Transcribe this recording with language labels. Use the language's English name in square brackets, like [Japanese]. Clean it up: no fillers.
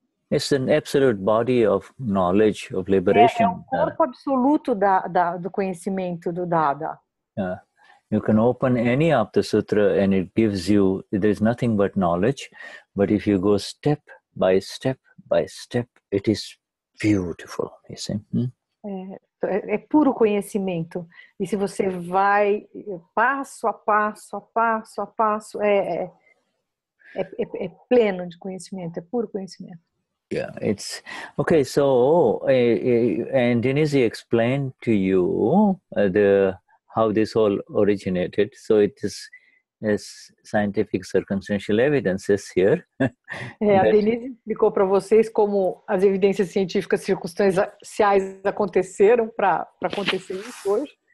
[English] It's an absolute body of knowledge, of liberation. [Portuguese] É o corpo absoluto do conhecimento do Dada. [English] You can open any Aptasutra and it gives you, there's nothing but knowledge. But if you go step by step by step, it is beautiful, you see. [Portuguese] É puro conhecimento. E se você vai passo a passo, é pleno de conhecimento, é puro conhecimento. [English] Yeah, it's okay. So, and Denize explained to you how this all originated. So it is as scientific circumstantial evidences here. [Portuguese] A Denize explicou para vocês como as evidências científicas circunstanciais aconteceram para acontecer isso hoje.